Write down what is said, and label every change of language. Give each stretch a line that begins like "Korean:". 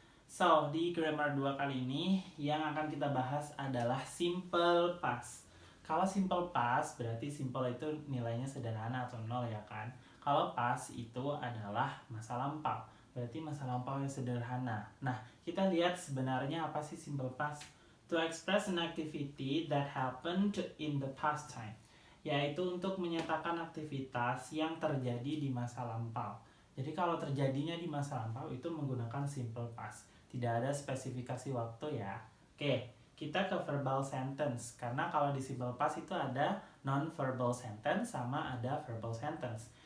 Indonesian: So, di Grammar 2 kali ini yang akan kita bahas adalah simple past. Kalau simple past berarti simple itu nilainya sederhana atau nol ya kan. Kalau past itu adalah masa lampau. Berarti masa lampau yang sederhana. Nah, kita lihat sebenarnya apa sih simple past?
English: To express an activity that happened in the past time.
Indonesian: Yaitu untuk menyatakan aktivitas yang terjadi di masa lampau. Jadi kalau terjadinya di masa lampau itu menggunakan simple past. Tidak ada spesifikasi waktu ya. Oke, kita ke verbal sentence. Karena kalau di simple past itu ada non-verbal sentence sama ada verbal sentence.